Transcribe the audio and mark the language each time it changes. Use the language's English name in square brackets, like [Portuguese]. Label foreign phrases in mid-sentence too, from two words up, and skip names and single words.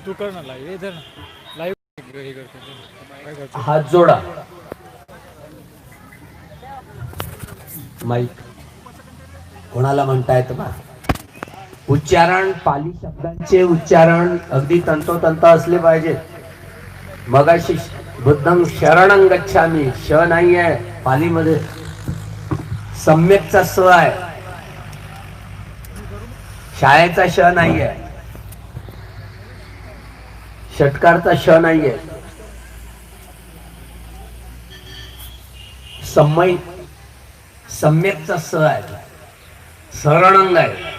[Marathi] तू कर ना लाईव्ह इधर लाईव्ह हे करतो. हात जोडा. माईक कोणाला म्हणता येतं बा. उच्चारण पाली शब्दांचे उच्चारण अगदी तंतोतंत असले पाहिजे. मगाशी [Pali] बुद्धं शरणं गच्छामी [Marathi] श नाही आहे पालीमध्ये, सम्यकचा स आहे, शाळेचा श नाही आहे, षटकारचा श नाही आहे. सम्यकचा स आहे, शरणंग आहे.